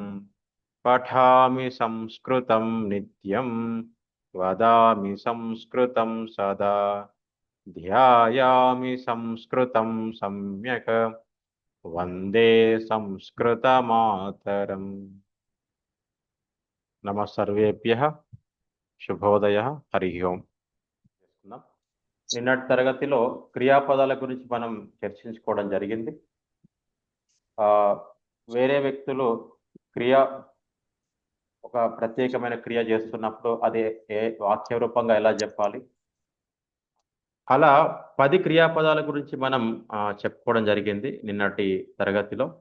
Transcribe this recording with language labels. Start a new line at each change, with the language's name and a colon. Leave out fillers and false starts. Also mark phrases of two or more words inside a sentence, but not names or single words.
Sanskrit: पठामि संस्कृतं नित्यं वदामि संस्कृतं सदा ध्यायामि संस्कृतं सम्यक् वन्दे संस्कृतमातरम्। नमः सर्वेभ्यः
Telugu: శుభోదయ హరి ఓం. నిన్నటి తరగతిలో క్రియాపదాల గురించి మనం చర్చించుకోవడం జరిగింది. వేరే వ్యక్తులు ఒక ప్రత్యేకమైన క్రియ చేస్తున్నప్పుడు అది వాక్య రూపంగా ఎలా చెప్పాలి, అలా 10 క్రియాపదాల గురించి మనం చెప్పుకోవడం జరిగింది నిన్నటి తరగతిలో.